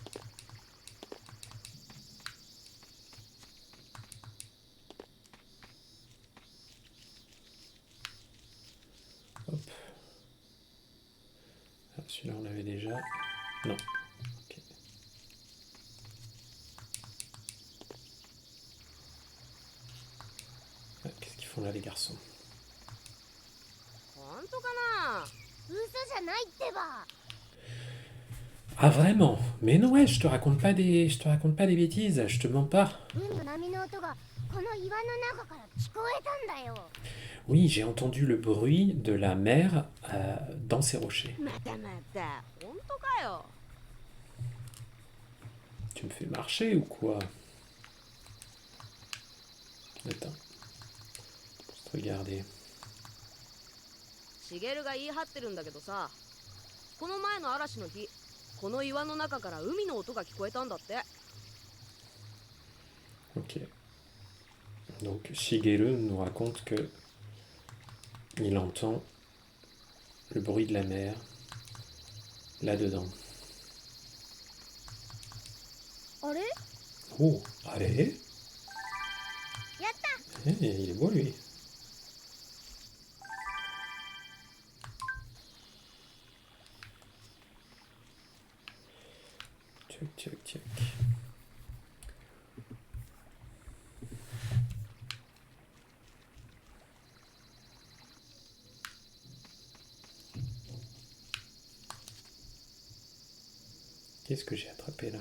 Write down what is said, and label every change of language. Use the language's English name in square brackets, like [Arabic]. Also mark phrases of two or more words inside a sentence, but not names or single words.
[French] Hop. Ah, celui-là on l'avait déjà. Non. Ok. Ah, qu'est-ce qu'ils font là les garçons? [Japanese] 本当かな。嘘じゃないってば。 [French] Ah vraiment? Mais non ouais, je te raconte pas des bêtises, je te mens pas. [Japanese] 海の波の音がこの岩の中から聞こえたんだよ。 [French] Oui, j'ai entendu le bruit de la mer dans ces rochers. [Japanese] またまた本当かよ。 [French] Tu me fais marcher ou quoi? Attends. Juste regarder. [Japanese] シゲルが言い張ってるんだけどさ、この前の嵐の日、この岩の中から海の音が聞こえたんだって。 [French] Ok. Donc Shigeru nous raconte que il entend le bruit de la mer là-dedans. [Japanese] あれ？ [French] Oh, allez! [Japanese] やった！ [French] Il est beau lui. Tchac, tchac, tchac. Qu'est-ce que j'ai attrapé là?